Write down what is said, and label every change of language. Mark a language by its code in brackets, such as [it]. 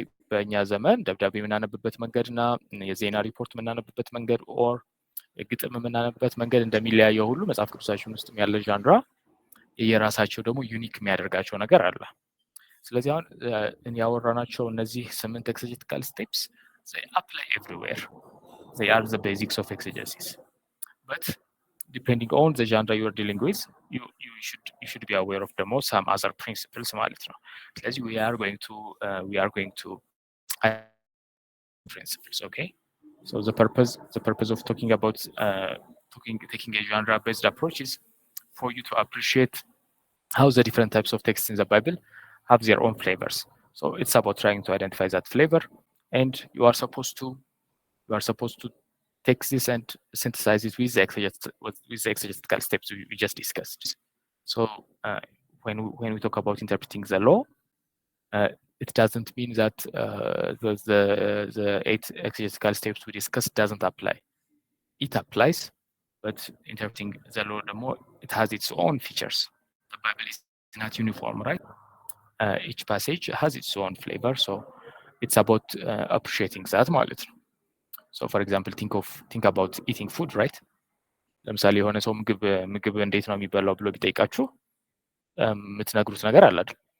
[am] በእኛ ዘመን ደብዳቤ የምናነብበት መንገድና የዜና ሪፖርት የምናነብበት መንገድ ኦር ግጥም የምናነብበት መንገድ እንደሚለያየው ሁሉ መጽሐፍ ቅዱሳችን ውስጥ ያለ ዣንራ የየራሳቸው ደግሞ ዩኒክ የሚያደርጋቸው ነገር አለ። ስለዚህ አሁን ያወራናቸው እነዚህ 8 ኤክሴጀቲካል ስቴፕስ [en] they apply everywhere. They are the basics of exegesis. But depending on the genre you are dealing with, you should be aware of [am] ደግሞ [en] some other principles [am] ማለት ነው። [en] ስለዚህ we are going to principles. Okay, so the purpose of talking about taking a genre based approach is for you to appreciate how the different types of texts in the Bible have their own flavors. So it's about trying to identify that flavor, and you are supposed to take this and synthesize it with the exegetical steps we just discussed. So when we talk about interpreting the law, it doesn't mean that the 8 exegetical steps we discussed doesn't apply. It applies, but interpreting the law, the more it has its own features. The Bible is not uniform, right? Each passage has its own flavor, so it's about appreciating that [am] ማለት ነው። [en] So for example, think about eating food, right? [am] ለምሳሌ የሆነ ሰው ምግብ እንዴት ነው የሚበላው ብሎ ቢጠይቃችሁ የምትነግሩት ነገር አለ አይደል?